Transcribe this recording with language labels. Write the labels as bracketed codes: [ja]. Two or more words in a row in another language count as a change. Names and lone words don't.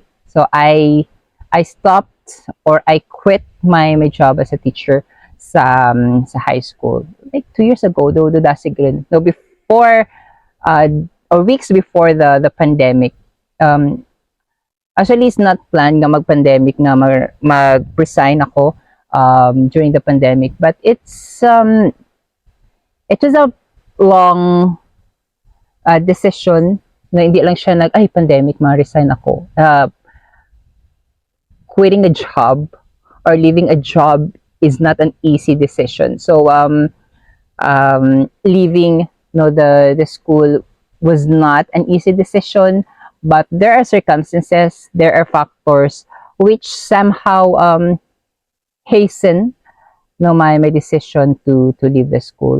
[en] So I stopped or I quit my job as a teacher sa high school like 2 years ago. Though the dasigrin, no, before or weeks before the pandemic. Um, Actually, it's not planned [hil] nga mag-pandemic nga mag-resign ako [en] during the pandemic. But it was a long decision [tl] na hindi lang siya pandemic, ma-resign ako. [en] Quitting a job or leaving a job is not an easy decision. So, leaving the school was not an easy decision, but there are circumstances, there are factors which somehow hasten my decision to leave the school.